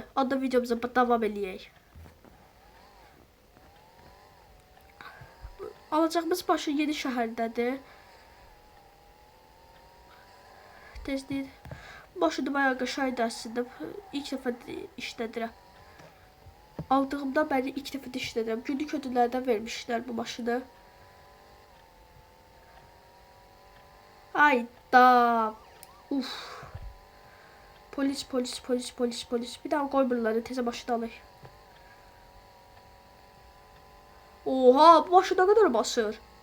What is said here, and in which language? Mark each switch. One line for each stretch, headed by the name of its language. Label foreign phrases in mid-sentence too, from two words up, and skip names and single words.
Azerbaijani: Onda videomuza davam eləyək. Alacağımız maşın yeni şəhərdədir. Tezliyin. Maşını bayağı qəşəngdir əslində. İlk dəfə işlədirəm.
Turkish: Aldığımda beni ilk defa işledim. Günlük ödüllerden vermişler bu maşını. Hayda. Uf. Polis. Bir daha koy bunları,
Azerbaijani: teze maşını alayım.
Turkish: Oha, bu maşın ne kadar basır?